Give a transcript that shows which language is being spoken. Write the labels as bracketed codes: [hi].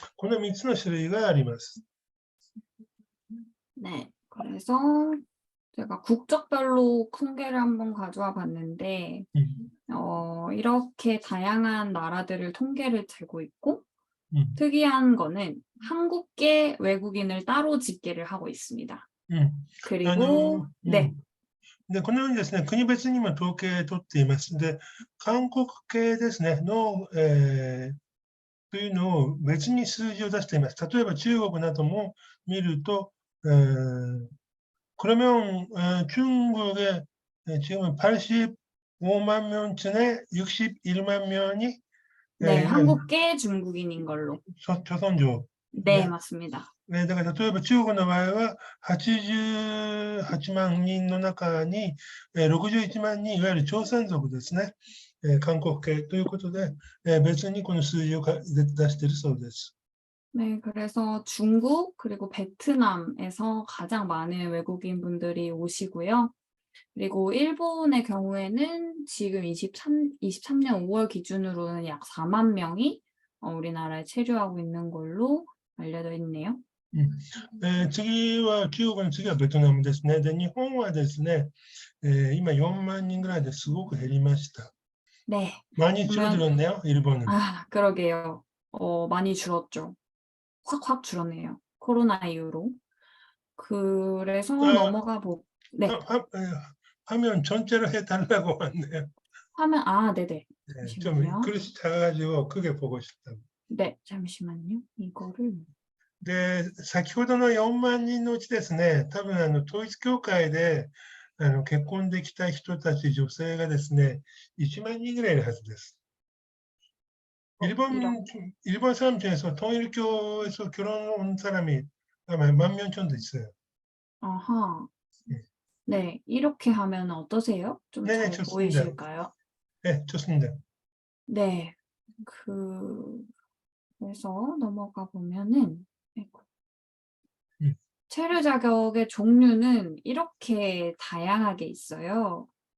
[ja] この3つの種類があります。 [ko] 네, 그래서 제가 국적별로 통계를 한번 가져와 봤는데, 이렇게 다양한 나라들을 통계를 재고 있고, 특이한 거는 한국계 외국인을 따로 집계를 하고 있습니다. 그리고, 네. [ja] で、このようにですね、国別にも統計を取っていますので、韓国系ですね、というのを別に数字を出しています。例えば中国なども見ると、 [ko] 그러면 중국에 지금 85만 명쯤에 61만 명이 네, 한국계 중국인인 걸로. 조선족. 네, 맞습니다. [ja] だから例えば中国の場合は88万人の中に61万人いわゆる朝鮮族ですね、韓国系ということで別にこの数字を出しているそうです。 [ko] 네, 그래서 중국 그리고 베트남에서 가장 많은 외국인 분들이 오시고요. 그리고 일본의 경우에는 지금 23년 5월 기준으로는 약 4만 명이 우리나라에 체류하고 있는 걸로 알려져 있네요. [ja] 次は中国の次はベトナムですね。で、日本はですね、今4万人ぐらいですごく減りました。 [ko] 네. 많이 줄어들었네요, 일본은. 아, 그러게요. 많이 줄었죠. 확 줄었네요. 코로나 이후로. 그래서 넘어가 네. 화면 전체로 해달라고 왔네요. 화면, 네네. 네, 좀 잠시만요. 그릇이 작아가지고 크게 보고 싶다고. 네, 잠시만요. 이거를. [ja] で、先ほどの4万人のうちですね、多分統一教会で結婚できた人たち、女性がですね、1万人ぐらいいるはずです。 [ko] 일본 사람 중에서 통일교에서 결혼 온 사람이 아마 10,000명 정도 있어요. 아하. 네, 이렇게 하면 어떠세요? 좀 네네, 잘 좋습니다. 보이실까요? 네, 좋습니다. 네, 그래서 넘어가 보면은 체류 자격의 종류는 이렇게 다양하게 있어요.